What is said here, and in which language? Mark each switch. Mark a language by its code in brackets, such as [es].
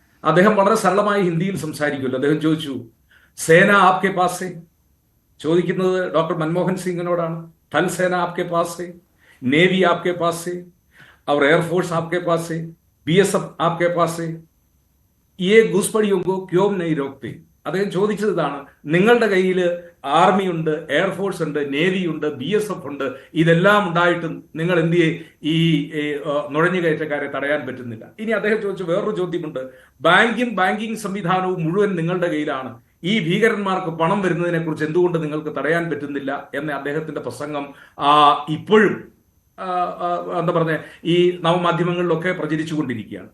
[ml] അദ്ദേഹം വളരെ സരളമായി ഹിന്ദിയിൽ സംസാരിക്കുമല്ലോ. അദ്ദേഹം ചോദിച്ചു, [hi] സേന ആപ്കെ പാസ്? [ml] ചോദിക്കുന്നത് ഡോക്ടർ മൻമോഹൻ സിംഗിനോടാണ്. [hi] थल सेना आपके पास है, नेवी आपके पास है और एयरफोर्स आपके पास है, BSF आपके पास है, ये घुसपड़ियों को क्यों नहीं रोकते? [ml] അദ്ദേഹം ചോദിച്ചത് ഇതാണ്. നിങ്ങളുടെ കയ്യിൽ ആർമി ഉണ്ട്, എയർഫോഴ്സ് ഉണ്ട്, നേവി ഉണ്ട്, BSF ഉണ്ട്, ഇതെല്ലാം ഉണ്ടായിട്ടും നിങ്ങൾ എന്തിയെ ഈ നുഴഞ്ഞുകയറ്റക്കാരെ തടയാൻ പറ്റുന്നില്ല? ഇനി അദ്ദേഹം ചോദിച്ച വേറൊരു ചോദ്യമുണ്ട്. ബാങ്കിങ് സംവിധാനവും മുഴുവൻ നിങ്ങളുടെ കയ്യിലാണ്, ഈ ഭീകരന്മാർക്ക് പണം വരുന്നതിനെ കുറിച്ച് എന്തുകൊണ്ട് നിങ്ങൾക്ക് തടയാൻ പറ്റുന്നില്ല എന്ന അദ്ദേഹത്തിന്റെ പ്രസംഗം ഇപ്പോഴും എന്താ പറഞ്ഞ ഈ നവമാധ്യമങ്ങളിലൊക്കെ പ്രചരിച്ചുകൊണ്ടിരിക്കുകയാണ്.